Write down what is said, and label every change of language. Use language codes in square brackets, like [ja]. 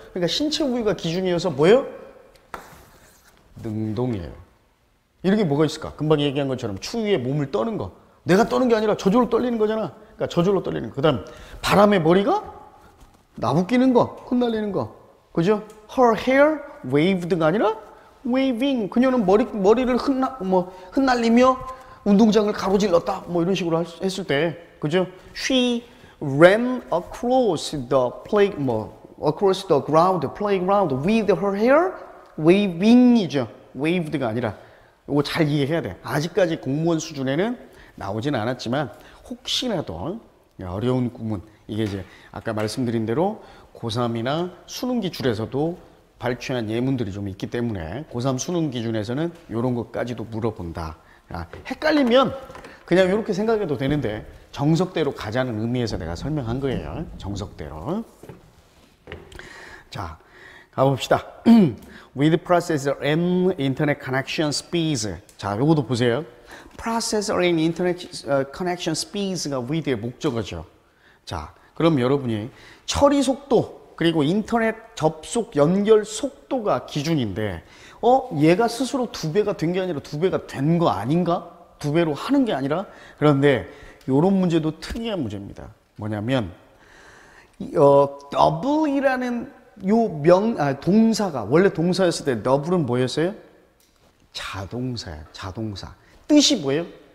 [ko] 그러니까 신체 부위가 기준이어서 뭐예요? 능동이에요. 이런 게 뭐가 있을까? 금방 얘기한 것처럼 추위에 몸을 떠는 거. 내가 떠는 게 아니라 저절로 떨리는 거잖아. 그러니까 저절로 떨리는 거. 그 다음 바람에 머리가 나부끼는 거, 흩날리는 거. 그죠? [en] Her hair waved가 아니라 waving. [ko] 그녀는 머리를 흩날리며 운동장을 가로질렀다. 뭐 이런 식으로 했을 때. 그죠? [en] She ran across the ground, playground with her hair waving이죠. [ko] waved가 아니라. 이거 잘 이해해야 돼. 아직까지 공무원 수준에는 나오진 않았지만 혹시라도 어려운 구문, 이게 이제 아까 말씀드린 대로 고3이나 수능 기출에서도 발췌한 예문들이 좀 있기 때문에 고3 수능 기준에서는 이런 것까지도 물어본다. 헷갈리면 그냥 이렇게 생각해도 되는데 정석대로 가자는 의미에서 내가 설명한 거예요. 정석대로. 자, 가봅시다. [en] With processor and internet connection speeds. [ko] 자, 요것도 보세요. [en] Processor and internet connection speeds가 with의 목적어죠. [ko] 자, 그럼 여러분이 처리 속도 그리고 인터넷 접속 연결 속도가 기준인데 얘가 스스로 2배가 된 게 아니라 2배가 된 거 아닌가? 2배로 하는 게 아니라. 그런데 요런 문제도 특이한 문제입니다. 뭐냐면 double이라는 요 동사가 원래 동사였을 때 double은 뭐였어요? 자동사야. 자동사. 뜻이 뭐예요?